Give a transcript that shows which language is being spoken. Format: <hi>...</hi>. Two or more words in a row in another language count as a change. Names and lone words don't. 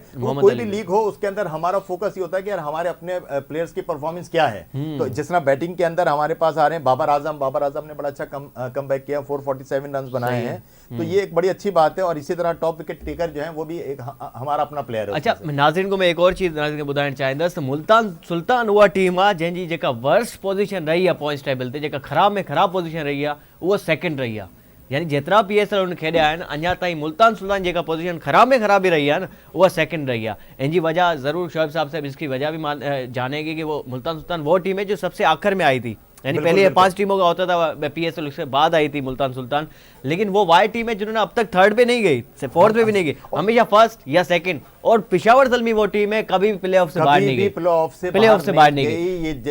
<hi>कोई भी लीग हो उसके अंदर हमारा फोकस ये होता है कि यार हमारे अपने प्लेयर्स की परफॉर्मेंस क्या है। तो जिस तरह बैटिंग के अंदर हमारे पास आ रहे हैं बाबर आजम ने बड़ा अच्छा कमबैक किया, 447 रन बनाए हैं, तो ये एक बड़ी अच्छी बात है। और इसी तरह टॉप विकेट टेकर जो है वो भी एक हमारा अपना प्लेयर है। अच्छा नाज़रीन को मैं एक और चीज</hi> <sd>नाज़रीन खे ॿुधाइणु चाहींदुसि, मुल्तान सुल्तान उहा टीम आहे जंहिंजी जेका वर्स्ट पोजीशन रही आहे पॉइंट्स टेबल ते, जेका ख़राब में ख़राब पोजीशन रही आहे उहा सेकंड रही आहे। यानी जेतिरा PSL उन खेॾिया आहिनि अञा ताईं मुल्तान सुल्तान जेका पोजीशन ख़राब में ख़राब भी रही आहे न उहा सेकंड रही आहे।</sd> <hi>इनकी वजह ज़रूर शोएब साहब से इसकी वजह भी जानेगी कि वो मुल्तान सुल्तान वो टीम है जो सबसे आखिर में आई थी। यानी पहले ये 5 टीमों का होता था PSL, उसके बाद आई थी मुल्तान सुल्तान, लेकिन वो वाई टीम है जिन्होंने अब तक 3rd पे नहीं गई, 4th पे भी नहीं गई, हमेशा 1st या 2nd। और पिशावर ज़ल्मी वो टीम है कभी भी प्लेऑफ से बाहर नहीं गई, प्लेऑफ से बाहर नहीं गई।</hi>